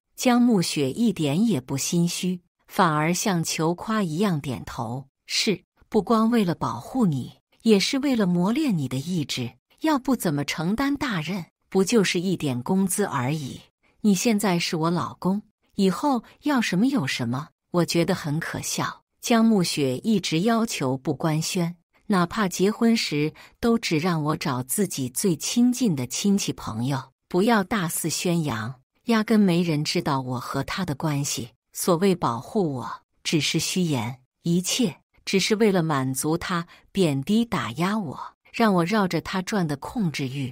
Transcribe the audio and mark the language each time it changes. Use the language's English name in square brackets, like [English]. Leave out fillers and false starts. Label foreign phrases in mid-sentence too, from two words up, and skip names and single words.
[Chinese] 江暮雪一點也不心虛，反而像求誇一樣點頭：“是，不光為了保護你，也是為了磨練你的意志，要不怎麼承擔大任？不就是一點工資而已？你現在是我老公，以後要什麼有什麼。” 我覺得很可笑。江暮雪一直要求不官宣，哪怕結婚時都只讓我找自己最親近的親戚朋友，不要大肆宣揚，壓根沒人知道我和他的關係。所謂保護我，只是虛言，一切只是為了滿足他貶低打壓我，讓我繞着他轉的控制欲。